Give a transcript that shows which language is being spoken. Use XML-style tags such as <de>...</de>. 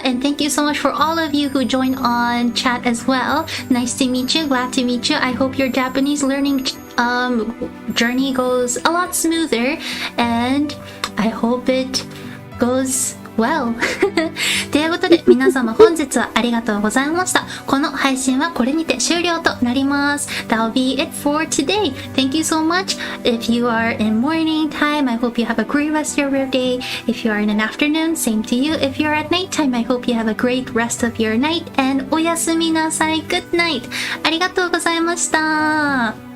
<en>And thank you so much for all of you who joined on chat as well. Nice to meet you. Glad to meet you. I hope your Japanese learning journey goes a lot smoother. And I hope it goes well.</en> <ja>ということで皆様本日はありがとうございました。この配信はこれにて終了となります。</ja> <en>That'll be it for today. Thank you so much. If you are in morning time, I hope you have a great rest of your day. If you are in an afternoon, same to you. If you're at night time, I hope you have a great rest of your night. And</en> <ja>おやすみなさい.</ja> <en>Good night.</en> <ja>ありがとうございました。</ja>